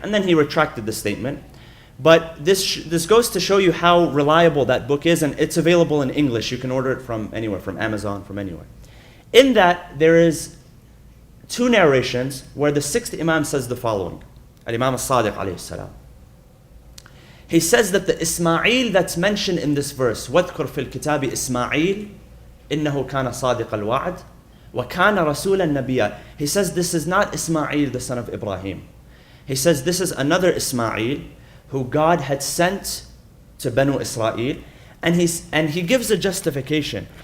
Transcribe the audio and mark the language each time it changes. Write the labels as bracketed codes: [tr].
[en] And then he retracted the statement. But this goes to show you how reliable that book is, and it's available in English. You can order it from anywhere, from Amazon, from anywhere. In that, there is 2 narrations where the 6th Imam says the following. Al-Imam al-Sadiq alayhi salam. He says that the Ismail that's mentioned in this verse, [ar] وَاذْكُرْ فِي الْكِتَابِ إِسْمَاعِيلَ إِنَّهُ كَانَ صَادِقَ الْوَعْدِ وَكَانَ رَسُولًا نَبِيًّا. [en] He says this is not Ismail, the son of Ibrahim. He says this is another Ismail who God had sent to Banu Israel, and he gives a justification.